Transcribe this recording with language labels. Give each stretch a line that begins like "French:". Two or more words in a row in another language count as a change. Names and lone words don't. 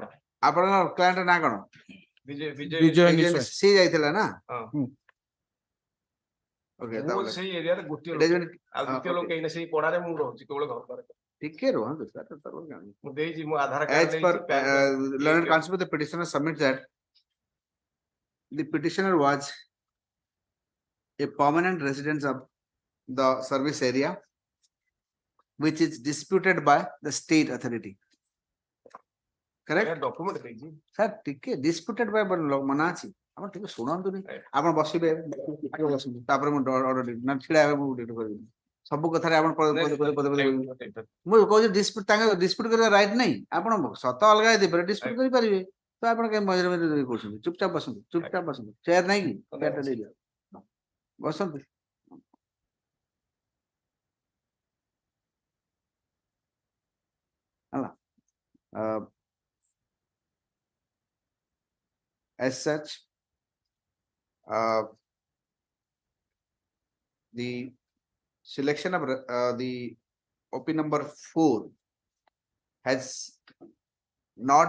Odia: ଆପଣଙ୍କ କ୍ଲାଏଣ୍ଟ ନା କଣ? ବିଜୟ ସେ ଯାଇଥିଲା ନା? ମୁଁ ସେଇ ଏରିଆରେ ଗୋଟିଏ ଲୋକ ଆଉ ଦ୍ୱିତୀୟ ଲୋକ କେହି ସେଇ ପଢାରେ ମୁଁ ରହୁଛି କେବଳ ଘର ପାଖରେ ଟିକେ ରୁହନ୍ତୁ ମୁଁ ଦେଇଛି ମୁଁ ଆଧାର
English: As per
Odia: କାର୍ଡ
English: learned counsel, the petitioner submits that the petitioner was a permanent resident of the service area, which is disputed by the state authority. Correct?
Odia: ଡକ୍ୟୁମେଣ୍ଟ ଦେଇଛି Sir, ଟିକେ
English: disputed by
Odia: ମନା ଅଛି ଆପଣ ଟିକେ ଶୁଣନ୍ତୁନି ଆପଣ ବସିବେ ବସନ୍ତୁ ତାପରେ ମୁଁ ନା ଛିଡା ହେବେ ମୁଁ କରିବି ସବୁ କଥାରେ ଆପଣ ମୁଁ କହୁଛି ଡିସ୍ପ୍ୟୁଟ ତାଙ୍କ ଡିସ୍ପ୍ୟୁଟ କରିବା ରାଇଟ୍ ନାହିଁ ଆପଣ ସତ ଅଲଗା ହେଇଥିବେ ଡିସ୍ପ୍ୟୁଟ କରିପାରିବେ ତ ଆପଣ କାହିଁ ମଝିରେ ମଝିରେ କହୁଛନ୍ତି ଚୁପଚାପ ବସନ୍ତୁ ଚେୟାର ନାହିଁ କି ଚେୟାରଟା ଦେଇଦିଅ ବସନ୍ତୁ
English: ହେଲା as such the selection of the OP number 4 has not